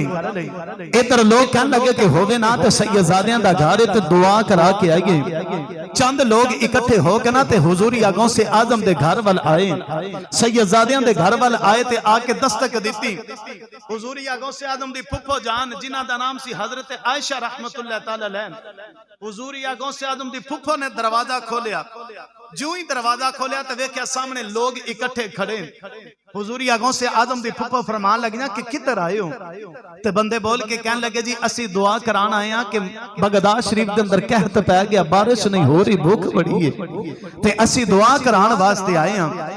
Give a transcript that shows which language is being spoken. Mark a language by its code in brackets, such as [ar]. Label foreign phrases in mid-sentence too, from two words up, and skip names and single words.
[pa] ਇੱਧਰ ਲੋਕ ਕਹਿਣ ਲੱਗੇ ਕਿ ਹੋਵੇ ਨਾ ਤੇ ਸੱਯਦਜ਼ਾਦੀਆਂ ਦਾ ਘਰ ਤੇ ਦੁਆ ਕਰਾ ਕੇ ਆਈਏ। ਚੰਦ ਲੋਕ ਇਕੱਠੇ ਹੋ ਕੇ ਨਾ ਤੇ ਹੁਜ਼ੂਰੀ ਆਗੋਂ ਸੇ ਆਜ਼ਮ ਦੇ ਘਰ ਵੱਲ ਆਏ, ਸੱਯਦਜ਼ਾਦੀਆਂ ਦੇ ਘਰ ਵੱਲ ਆਏ ਤੇ ਆ ਕੇ ਦਸਤਕ ਦਿੱਤੀ। ਹੁਜ਼ੂਰੀ ਆਗੋਂ ਸੇ ਆਜ਼ਮ ਦੀ ਫੁੱਫੋ ਜਾਨ ਜਿਨ੍ਹਾਂ ਦਾ ਨਾਮ ਸੀ ਹਜ਼ਰਤ ਆਇਸ਼ਾ [ar] رحمة الله تعالى عليه, [pa] ਹੁਜ਼ੂਰੀ ਆਗੋਂ ਸੇ ਆਜ਼ਮ ਦੀ ਫੁੱਫੋ ਨੇ ਦਰਵਾਜ਼ਾ ਖੋਲ੍ਹਿਆ। ਜੋ ਹੀ ਦਰਵਾਜ਼ਾ ਖੋਲ੍ਹਿਆ ਤੋ ਵੇਖਿਆ ਸਾਹਮਣੇ ਲੋਕ ਇਕੱਠੇ ਖੜ੍ਹੇ। ਹੁਜ਼ੂਰੀ ਆਗੋਂ ਸੇ ਆਜ਼ਮ ਦੀ ਫੁੱਫੋ ਫ਼ਰਮਾਣ ਲੱਗੀ ਕਿ ਕਿੱਧਰ ਆਏ ਹੋ? ਤੇ ਬੰਦੇ ਬੋਲ ਕੇ ਕਹਿਣ ਲੱਗੇ ਜੀ ਅਸੀਂ ਦੁਆ ਕਰਾਣ ਆਏ ਹੈਂ ਕਿ ਬਗ਼ਦਾਦ ਸ਼ਰੀਫ਼ ਕੇ ਅੰਦਰ ਕਹਿਤ ਪੈ ਗਿਆ, ਬਾਰਿਸ਼ ਨਹੀਂ ਹੋ ਰਹੀ, ਭੁੱਖ ਵੱਡੀ ਹੈ ਤੇ ਅਸੀਂ ਦੁਆ ਕਰਾਣ ਵਾਸਤੇ ਆਏ ਹੈਂ।